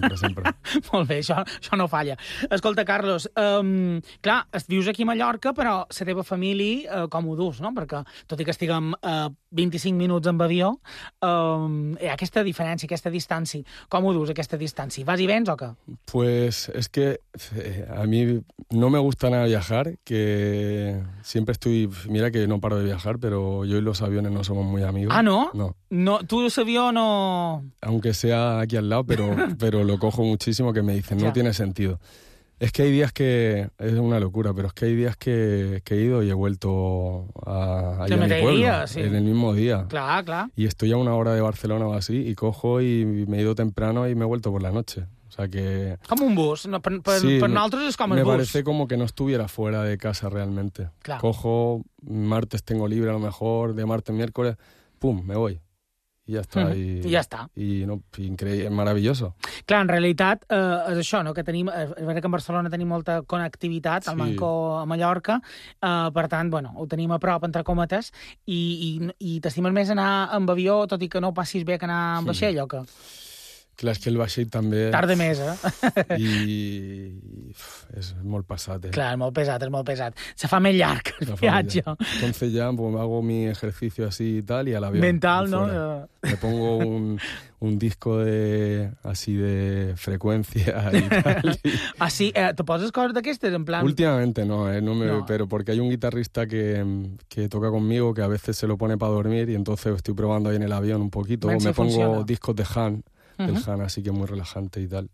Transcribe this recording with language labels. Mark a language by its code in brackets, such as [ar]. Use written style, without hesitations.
[ca] Sempre. Molt bé, això no falla. Escolta, Carlos, clar, vius aquí a Mallorca, però la teva família, com ho dus, no? Perquè, tot i que estiguem 25 minuts amb avió, hi ha aquesta diferència, aquesta distància. Com ho dus, aquesta distància? Vas i vens o què? [es] Pues es que a mi no me gusta nada viajar, que siempre estoy... Mira que no paro de viajar, pero yo y los aviones no somos muy amigos. Ah, ¿no? No. No, ¿tú ese avión o...? Aunque sea aquí al lado, pero lo cojo muchísimo, que me dicen, no tiene sentido. Es que hay días que... Es una locura, pero es que hay días que he ido y he vuelto a mi pueblo. Sí. En el mismo día. Claro, claro. Y estoy a una hora de Barcelona o así, y cojo y me he ido temprano y me he vuelto por la noche. O sea que... Como un bus. No, per nosotros es como el bus. Me parece como que no estuviera fuera de casa realmente. Claro. Cojo, martes tengo libre a lo mejor, de martes, miércoles, pum, me voy. [ca] I ja està. I ja està. I no, increïble, maravilloso. Clar, en realitat és això, no? Que tenim, és veritat que en Barcelona tenim molta connectivitat, al Manco, a Mallorca, per tant, bueno, ho tenim a prop, entre cometes, i t'estimes més anar amb avió, tot i que no passis bé que anar amb vaixell, o que... Clar, és que el vaixell també... Tarda més, eh? I és molt pesat, eh? Clar, és molt pesat, és molt pesat. Se fa més llarg el viatge. [es] Entonces ya pues, hago mi ejercicio así y tal, y al avión. Mental, ¿no? Me pongo un disco de, así de [ca] freqüència i tal. Así, ¿te poses coses d'aquestes, en plan...? [es] Últimamente no, ¿eh? No, me, no. Pero porque hay un guitarrista que toca conmigo, que a veces se lo pone para dormir, y entonces estoy probando ahí en el avión un poquito. [ca] Ben, [es] me [ca] si [es] pongo [ca] funciona. [es] Discos de Han. El Han, así que muy relajante y tal.